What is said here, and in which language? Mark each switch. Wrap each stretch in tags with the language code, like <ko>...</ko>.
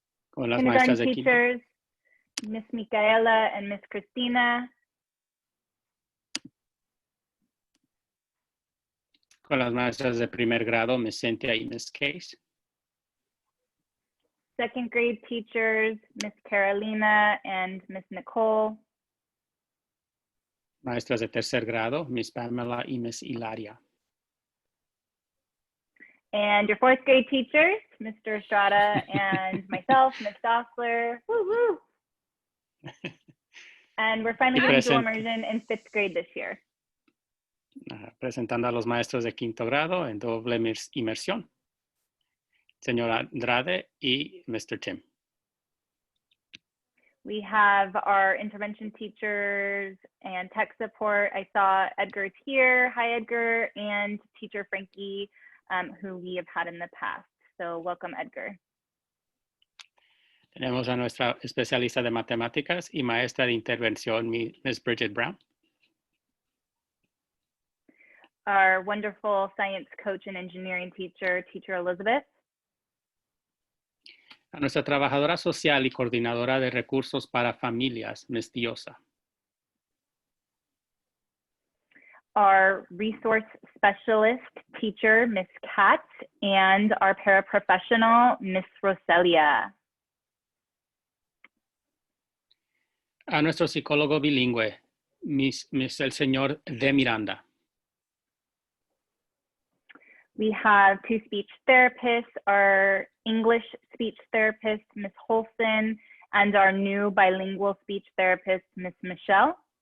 <es>Con las maestras de quinto.</es> <en>Teachers, Miss Micaela and Miss Cristina.</en> <es>Con las maestras de primer grado, Miss Cynthia y Miss Case.</es> <en>Second grade teachers, Miss Carolina and Miss Nicole.</en> <es>Maestras de tercer grado, Miss Pamela y Miss Hilaria.</es> <en>And your fourth grade teachers, Mr. Estrada and myself, Miss Dostler. Woo woo. And we're finally going to do immersion in fifth grade this year.</en> <es>Presentando a los maestros de quinto grado en doble inmersión. Señora Andrade y Mr. Tim.</es> <en>We have our intervention teachers and tech support. I saw Edgar's here. Hi, Edgar, and teacher Frankie, who we have had in the past. So welcome, Edgar.</en> <es>Tenemos a nuestra especialista de matemáticas y maestra de intervención, Miss Bridget Brown.</es> <en>Our wonderful science coach and engineering teacher, Teacher Elizabeth.</en> <es>A nuestra trabajadora social y coordinadora de recursos para familias, Miss Diosa.</es> <en>Our resource specialist teacher, Miss Kat, and our paraprofessional, Miss Roselia.</en> <es>A nuestro psicólogo bilingüe, el señor De Miranda.</es> <en>We have two speech therapists, our English speech therapist, Miss Holston, and our new bilingual speech therapist, Miss Michelle.</en>